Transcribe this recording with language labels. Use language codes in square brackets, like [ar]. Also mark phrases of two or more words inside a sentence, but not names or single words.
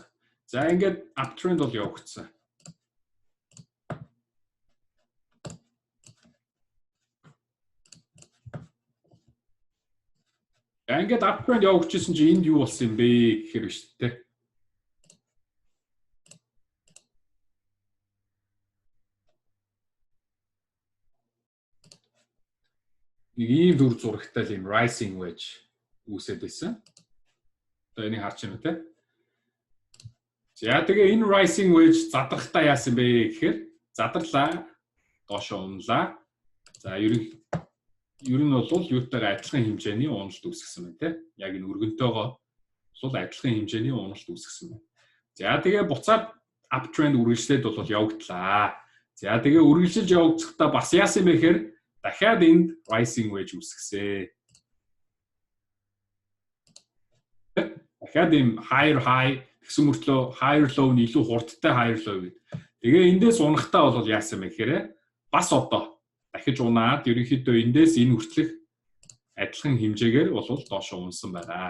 [mn] За ингээд uptrend бол явагдсан. Ингээд uptrend явагдчихсан чи энд юу болсон юм бэ гэхээр шүү дээ. Нэг ийм дүр зурагтай л юм [en] rising wedge [mn] үүсээд байсан. Одоо энийг харж байна үү те. За тэгээ энэ [en] rising wedge [mn] задрахтаа яасан бэ гэхээр задарлаа, доошоо унлаа. За ер нь бол юутайгаа адилхан хэмжээний уналт үүсгэсэн байна те. Яг энэ өргөнтөөгөө бол адилхан хэмжээний уналт үүсгэсэн байна. За тэгээ буцаад uptrend үргэлжлээд бол явагдлаа. За тэгээ үргэлжилж явагдсахдаа бас яасан бэ гэхээр дахиад энд [en] rising wedge [mn] үүсгэсэн. Дахиад ийм [en] higher high [mn] гэсэн мөртлөө [en] higher low [mn] нь илүү хурдтай [en] higher low [mn] гэдэг. Тэгээ эндээс унахтаа бол яасан бэ гэхээр бас одоо дахиж унаад ерөнхийдөө эндээс энэ хүртэлх адилхан хэмжээгээр бол доош унсан байна.